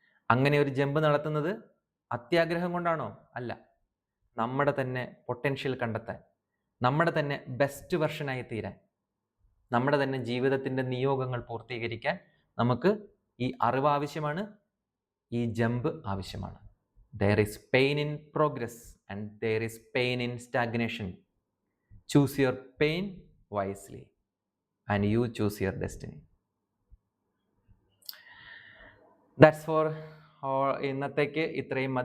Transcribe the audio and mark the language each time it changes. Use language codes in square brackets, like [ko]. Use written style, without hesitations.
[ml] അങ്ങനെ ഒരു ജമ്പ് നടത്തുന്നത് അത്യാഗ്രഹം കൊണ്ടാണോ? അല്ല. നമ്മുടെ തന്നെ പൊട്ടൻഷ്യൽ കണ്ടെത്താൻ, നമ്മുടെ തന്നെ ബെസ്റ്റ് വെർഷനായി തീരാൻ, നമ്മുടെ തന്നെ ജീവിതത്തിന്റെ നിയോഗങ്ങൾ പൂർത്തീകരിക്കാൻ നമുക്ക് ഈ അറിവ് ആവശ്യമാണ്, ഈ ജമ്പ് ആവശ്യമാണ്. [en] There is pain in progress and there is pain in stagnation. Choose your pain wisely and you choose your destiny. That's for [ml] ഇന്നത്തേക്ക് ഇത്രയും മതി.